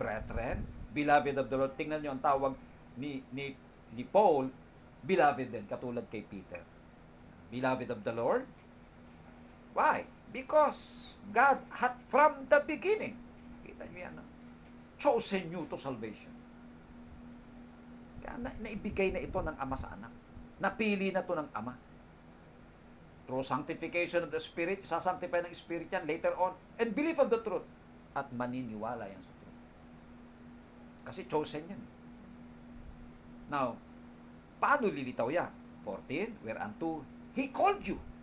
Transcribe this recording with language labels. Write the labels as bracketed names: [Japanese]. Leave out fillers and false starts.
[English] Brethren, beloved of the Lord. [Filipino] Tingnan nyo ang tawag ni Paul, beloved din, katulad kay Peter. [English] Beloved of the Lord. Why? Because God had from the beginning, [Filipino] kita nyo yan, [English] chosen you to salvation. [Filipino] Kaya naibigay na ito ng Ama sa anak. Napili na ito ng Ama. [English] Through sanctification of the Spirit, [Filipino] isasanctify ng Spirit yan later on, [English] and belief of the truth, [Filipino] at maniniwala yan sa truth. Kasi chosen yan. [English] Now, [Filipino] paano lilitaw yan? [English] 14, whereunto He called you.